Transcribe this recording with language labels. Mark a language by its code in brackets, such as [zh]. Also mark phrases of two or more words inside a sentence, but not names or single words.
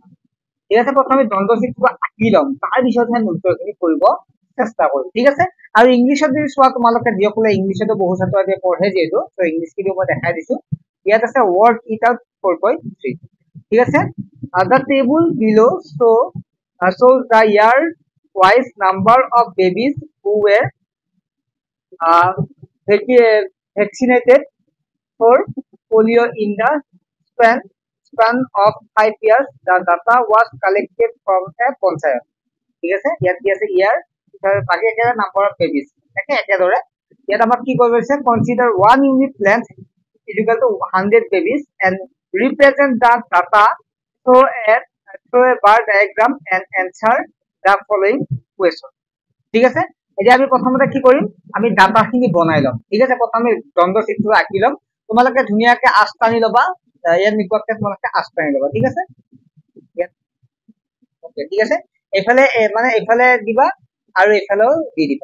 [as] ঠিক আছে, প্ৰথমে দ্বন্দ্বচিত্ৰ আঁকি ল'ম, তাৰ পিছতহে উত্তৰখিনি কৰিব চেষ্টা কৰিম। ঠিক আছে, আৰু ইংলিছত যদি চোৱা তোমালোকে যিসকলে ইংলিছতো বহু ছাত্ৰ-ছাত্ৰীয়ে পঢ়ে যিহেতু, ইংলিছখিনি মই দেখাই দিছো। ইয়াত আছে [en] work it out 4.3। [as] ঠিক আছে, [en] the table below shows the year wise number of babies who were vaccinated for polio in the span of 5 years. The data was collected from a panchayat. [as] ঠিক আছে, ইয়াত কি আছে ইয়াৰ বাকি একে [en] number of babies [as] একেদৰে ইয়াত আমাক কি কৰিব দিছে, [en] কনসিডাৰ 1 unit length is equal to 100 babies and represent the data through a bar diagram and answer the following question. [as] ঠিক আছে, এতিয়া আমি প্ৰথমতে কি কৰিম, আমি ডাটাখিনি বনাই ল'ম। ঠিক আছে, প্ৰথমে দ্বন্দ্বচিত্ৰ আঁকি ল'ম। তোমালোকে ধুনীয়াকে আঁচ টানি ল'বা, ইয়াত নিকটকে তোমালোকে আঁচ টানি ল'বা। ঠিক আছে, ঠিক আছে, এইফালে মানে এইফালে দিবা আৰু এইফালেও দি দিবা।